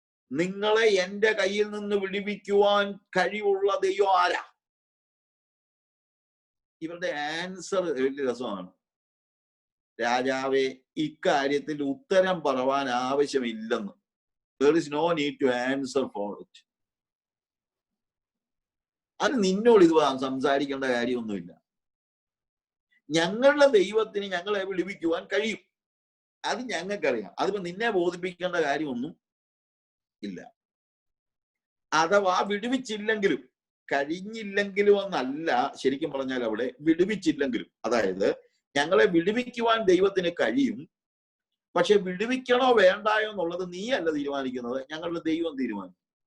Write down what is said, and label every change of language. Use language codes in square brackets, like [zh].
[ml] നിങ്ങളെ എന്റെ കയ്യിൽ നിന്ന് വിടുവിക്കുവാൻ കഴിവുള്ള ദൈവം ആരാ? ഇവരുടെ ആൻസർ വലിയ രസമാണ്. രാജാവെ, ഇക്കാര്യത്തിൽ ഉത്തരം പറവാൻ ആവശ്യമില്ലെന്ന്. [en] There is no need to answer for it. [ml] അത് നിന്നോട് ഇത് സംസാരിക്കേണ്ട കാര്യമൊന്നുമില്ല. ഞങ്ങളുടെ ദൈവത്തിന് ഞങ്ങളെ വിടുവിക്കുവാൻ കഴിയും, അത് ഞങ്ങൾക്കറിയാം. അതിപ്പോ നിന്നെ ബോധിപ്പിക്കേണ്ട കാര്യമൊന്നും ഇല്ല. അഥവാ വിടുവിച്ചില്ലെങ്കിലും, കഴിഞ്ഞില്ലെങ്കിലും എന്നല്ല ശരിക്കും പറഞ്ഞാൽ അവിടെ വിടുവിച്ചില്ലെങ്കിലും, അതായത് ഞങ്ങളെ വിടുവിക്കുവാൻ ദൈവത്തിന് കഴിയും, പക്ഷെ വിടുവിക്കണോ വേണ്ടായോ എന്നുള്ളത് നീയല്ല തീരുമാനിക്കുന്നത്, ഞങ്ങളുടെ ദൈവം തീരുമാനിക്കും.